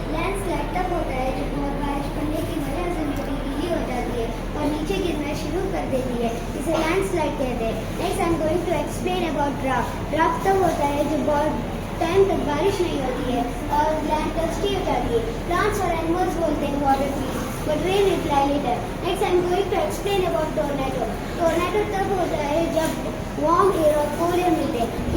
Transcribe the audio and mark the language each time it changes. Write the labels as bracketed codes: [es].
[hi] Landslide तब होता है जब बहुत बारिश पड़ने की वजह से मिट्टी गीली हो जाती है और नीचे गिरना शुरू कर देती है इसे लैंडस्लाइड कहते हैं. [en] Next I am going to explain about drought. [hi] Drought तब होता है जब बहुत टाइम तक बारिश नहीं होती है और लैंड डस्टी हो जाती है. [en] Plants [hi] और [en] animals [hi] बोलते हैं [en] water please, but rain reply later. Next I am going to explain about tornado. [hi] Tornado तब होता है जब warm air और cold air मिलते हैं.